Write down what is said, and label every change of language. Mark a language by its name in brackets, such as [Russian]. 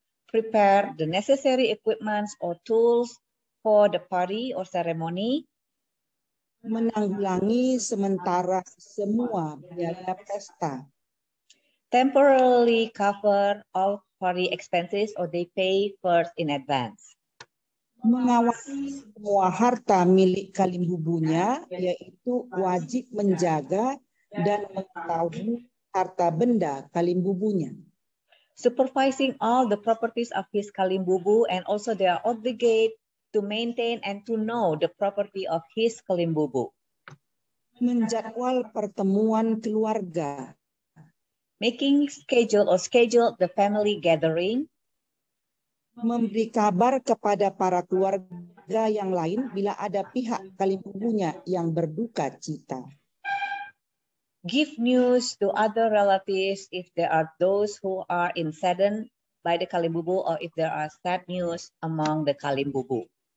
[English] Prepare the necessary equipments or tools for the party or ceremony. [Indonesian] Menanggulangi sementara semua biaya pesta. [English] Temporarily cover all party expenses or they pay first in advance. [Indonesian] Mengawasi semua harta milik kalimbubunya, yaitu wajib menjaga dan mengetahui harta benda kalimbubunya. [English] Supervising all the properties of his kalimbubu, and also they are obligated to maintain and to know the property of his kalimbubu. [Indonesian] Menjadwal pertemuan keluarga. [English] Making schedule the family gathering. [Indonesian] Memberi kabar kepada para keluarga yang lain bila ada pihak kalimbubunya yang berduka cita. [English] Give news to other relatives if there are those who are saddened by the kalimbubu or if there are sad news among the kalimbubu.